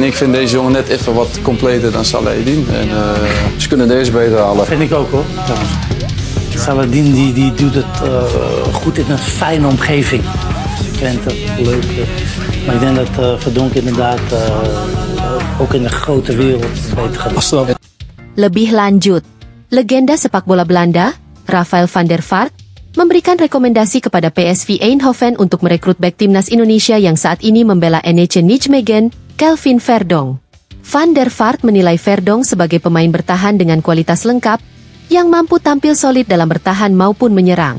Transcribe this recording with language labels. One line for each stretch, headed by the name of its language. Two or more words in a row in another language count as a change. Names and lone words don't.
Dutch: Ik vind deze jongen net even wat completer dan Salahedin. En, ze kunnen deze beter halen. Vind ik ook hoor. Salahedin die doet het goed in een fijne omgeving. Twente, leuk. Maar ik denk dat Verdonk inderdaad ook in de grote wereld beter gaat doen.
Indonesian: Lebih lanjut, legenda sepak bola Belanda, Rafael van der Vaart, memberikan rekomendasi kepada PSV Eindhoven untuk merekrut bek timnas Indonesia yang saat ini membela NEC Nijmegen, Kelvin Verdonk. Van der Vaart menilai Verdonk sebagai pemain bertahan dengan kualitas lengkap, yang mampu tampil solid dalam bertahan maupun menyerang.